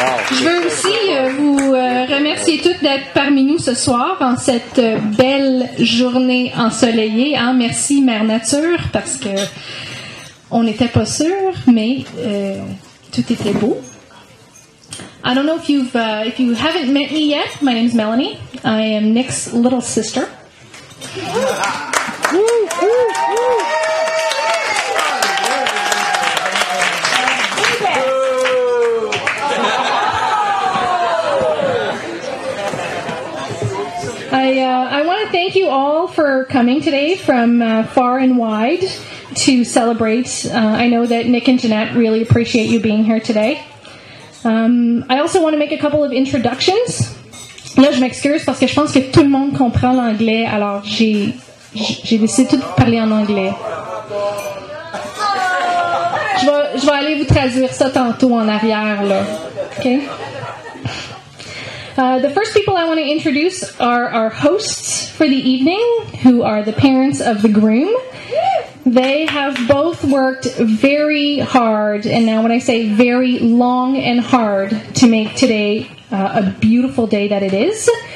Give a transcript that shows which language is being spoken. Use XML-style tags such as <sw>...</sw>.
<fr>Je veux aussi vous remercier toutes d'être parmi nous ce soir en cette belle journée ensoleillée. Hein? Merci Mère Nature parce que on n'était pas sûr, mais tout était beau.</fr> <en>I don't know if you haven't met me yet. My name's Melanie. I am Nick's little sister. I want to thank you all for coming today from far and wide to celebrate. I know that Nick and Jeanette really appreciate you being here today. I also want to make a couple of introductions.</en> <fr>Là, je m'excuse parce que je pense que tout le monde comprend l'anglais, alors j'ai décidé de parler en anglais. Je vais aller vous traduire ça tantôt en arrière, là.</fr> <en>Okay? The first people I want to introduce are our hosts for the evening, who are the parents of the groom. They have both worked very hard, and now when I say very long and hard, to make today a beautiful day that it is.</en>